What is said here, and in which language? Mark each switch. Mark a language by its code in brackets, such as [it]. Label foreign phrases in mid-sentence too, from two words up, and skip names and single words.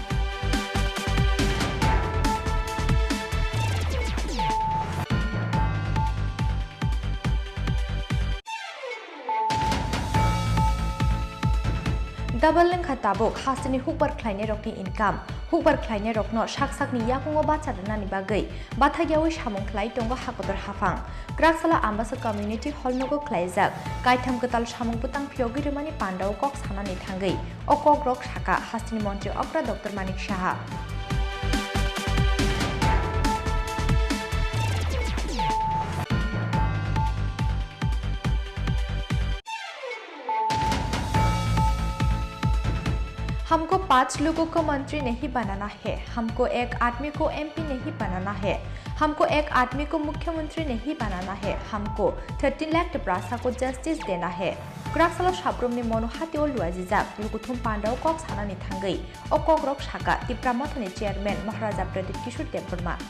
[trp] डबल लेंखा ताबुक हासिनि हुकबार ख्लायनाय रकनि इनकाम हुकबार ख्लायनाय रकनो साकसाकनि याकुङो बाचारनानि बागै बाथागियावै सामुं ख्लाय दंग हाकदर हाफां ग्राक्सला आम्बासा कम्युनिटी हलनोगो ख्लायजाक कायथाम गताल सामुं बुतां फियोगिरिमानि पान्डाव कक सानानि थांगै अकग्रक साका हासिनि मन्त्रि अक्रा डक्टर मानिक साहा [hi] हमको 5 लोगों को मंत्री नहीं बनाना है हमको एक आदमी को एमपी नहीं बनाना है हमको एक आदमी को मुख्यमंत्री नहीं बनाना है हमको 13 लाख प्रासा को जस्टिस देना है [trp] ग्राक्सलो साब्रमनि मनोहातिओ लुआजिजाक लुगुथुम पान्डाव कक सानानि थांगै अकग्रक साका तिप्रामथनि चेयारमैन महाराजा प्रदीप किशोर देबबर्मा